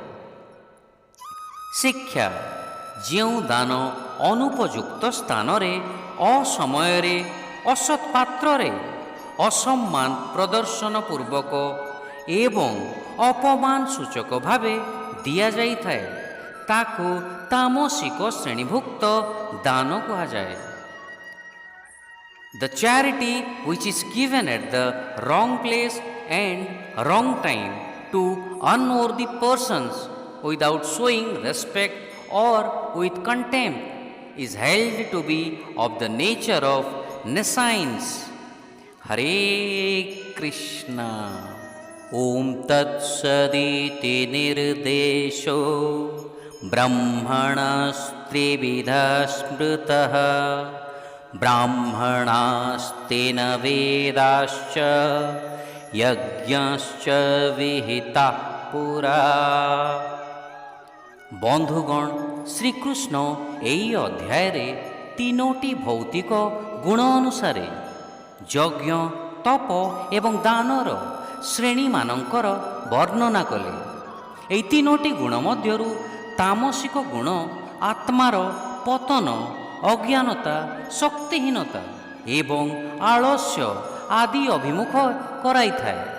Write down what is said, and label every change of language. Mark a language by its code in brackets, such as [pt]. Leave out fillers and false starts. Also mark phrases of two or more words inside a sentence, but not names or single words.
[or] ଶିକ୍ଷା: ଯେଉଁ ଦାନ ଅନୁପଯୁକ୍ତ ସ୍ଥାନରେ, ଅସମୟରେ, ଅସତ୍ ପାତ୍ରରେ, ଅସମ୍ମାନ ପ୍ରଦର୍ଶନ ପୂର୍ବକ ଏବଂ ଅପମାନ ସୂଚକ ଭାବେ ଦିଆଯାଇଥାଏ, ତାକୁ ତାମସିକ ଶ୍ରେଣୀଭୁକ୍ତ ଦାନ କୁହାଯାଏ। [en] The charity which is given at the wrong place and wrong time to unworthy persons without showing respect or with contempt is held to be of the nature of nescience. [sa] हरे कृष्ण. ॐ तत् सदिति निर्देशो ब्रह्मणस्त्रिविधः स्मृतः ब्राह्मणास्तेन वेदाश्च यज्ञाश्च विहिताः पुरा। [or] ବନ୍ଧୁଗଣ, ଶ୍ରୀକୃଷ୍ଣ ଏହି ଅଧ୍ୟାୟରେ ତିନୋଟି ଭୌତିକ ଗୁଣ ଅନୁସାରେ ଯଜ୍ଞ, ତପ ଏବଂ ଦାନର ଶ୍ରେଣୀମାନଙ୍କର ବର୍ଣ୍ଣନା କଲେ। ଏହି ତିନୋଟି ଗୁଣ ମଧ୍ୟରୁ ତାମସିକ ଗୁଣ ଆତ୍ମାର ପତନ, ଅଜ୍ଞାନତା, ଶକ୍ତିହୀନତା ଏବଂ ଆଳସ୍ୟ ଆଦି ଅଭିମୁଖ କରାଇଥାଏ।